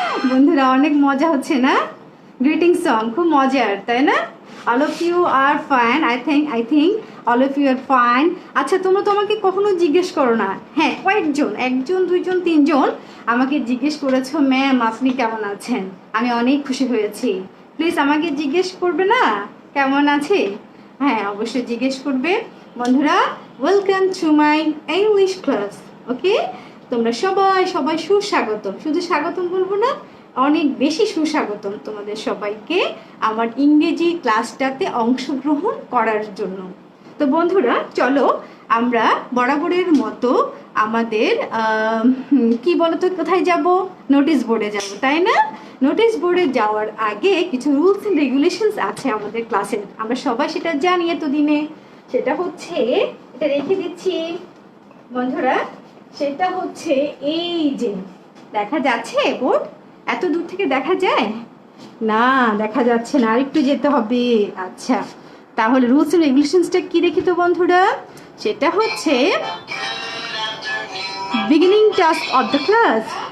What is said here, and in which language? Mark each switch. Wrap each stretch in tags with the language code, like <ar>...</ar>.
<bn>বন্ধুরা অনেক মজা হচ্ছে না? গ্রিটিং সং খুব মজার, তাই না?</bn> <en>all of you are fine, I think all of you are fine.</en> <bn>আচ্ছা, তোমরা তো আমাকে কখনো জিজ্ঞেস করো না। হ্যাঁ, কয়েকজন, একজন, দুইজন, তিনজন আমাকে জিজ্ঞেস করেছো, ম্যাম আপনি কেমন আছেন? আমি অনেক খুশি হয়েছি। প্লিজ আমাকে জিজ্ঞেস করবে না কেমন আছে? হ্যাঁ, অবশ্যই জিজ্ঞেস করবে। বন্ধুরা,</bn> <en>Welcome to my English class.</en> <bn>ওকে, তোমরা সবাই সুস্বাগতম। শুধু স্বাগতম বলবো না, অনেক বেশি সুস্বাগতম তোমাদের সবাইকে আমার ইংরেজি ক্লাসটাতে অংশগ্রহণ করার জন্য। তো বন্ধুরা, চলো আমরা বরাবরের মতো আমাদের কি বলতো, কোথায় যাব? নোটিশ বোর্ডে যাব, তাই না? নোটিশ বোর্ডে যাওয়ার আগে কিছু</bn> <en>rules and regulations</en> <bn>আছে আমাদের ক্লাসের, আমরা সবাই সেটা জানি এতদিনে। সেটা হচ্ছে, এটা রেখে দিচ্ছি বন্ধুরা, সেটা হচ্ছে এই যে, দেখা যাচ্ছে বোর্ড? এত দূর থেকে দেখা যায় না? দেখা যাচ্ছে না, আরেকটু যেতে হবে। আচ্ছা, তাহলে</bn> <en>rules and রেগুলেশনসটা</en> <bn>কি দেখি তো বন্ধুরা? সেটা হচ্ছে</bn> <en>beginning task of the class.</en>